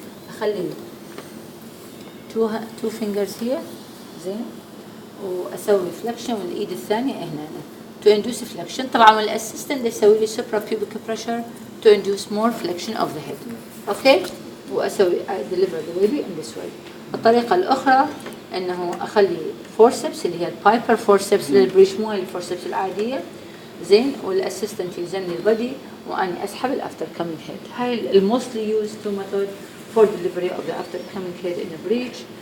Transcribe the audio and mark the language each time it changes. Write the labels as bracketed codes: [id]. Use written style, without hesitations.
[ar] أخلي [en] two fingers here [ar] زين، واسوي فلكشن والايد الثانيه هنا [en] to induce flexion. [ar] طبعا الاسيستنت يسوي لي [en] suprapubic pressure to induce more flexion of the head. Okay, [ar] واسوي [en] I deliver the baby in this way. [ar] الطريقه الاخرى انه اخلي فورسبس اللي هي البايبر فورسبس للبريش، مو الفورسبس العاديه زين، والاسيستنت يلزمني البدي واني اسحب الافتر كامينج هيد. هاي [en] الموستلي use two method for delivery of the after coming head in a breech.